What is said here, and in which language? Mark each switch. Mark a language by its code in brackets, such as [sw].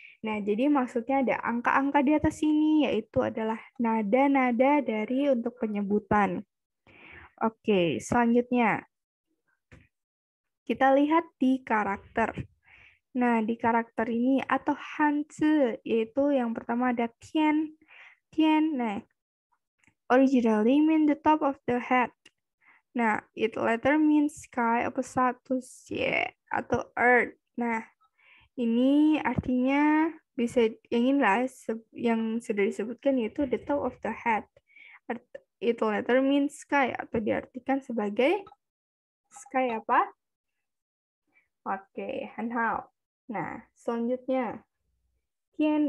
[id] Nah, jadi maksudnya ada angka-angka di atas sini, yaitu adalah nada-nada dari untuk penyebutan. Oke, selanjutnya. Kita lihat di karakter. Nah, di karakter ini atau hanzi, yaitu yang pertama ada tian. [en] Tian, nah, originally mean the top of the head. Nah, it later means sky opposite to sea [id] atau [en] earth. [id] Nah, ini artinya bisa yang inilah yang sudah disebutkan yaitu [en] the top of the head. It later means sky [id] atau diartikan sebagai [en] sky [id] apa? Oke, hanhao. Nah, selanjutnya Tian.